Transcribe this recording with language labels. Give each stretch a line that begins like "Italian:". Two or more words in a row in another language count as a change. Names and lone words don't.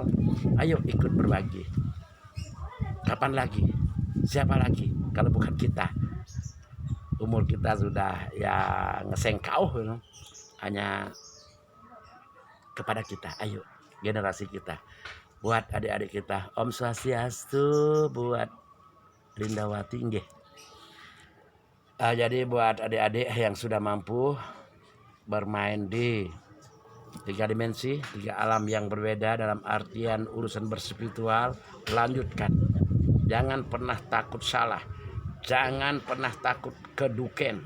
Indonesian: Ayo ikut berbagi. Kapan lagi? Siapa lagi kalau bukan kita? Umur kita sudah ya ngesengkau, hanya kepada kita. Ayo generasi kita, buat adik-adik kita.
Balinese: Om Swastiastu,
Indonesian: buat Lindawati nggih. Jadi buat adik-adik yang sudah mampu bermain di 3 dimensi, 3 alam yang berbeda dalam artian urusan berspiritual, lanjutkan. Jangan pernah takut salah, jangan pernah takut keduken.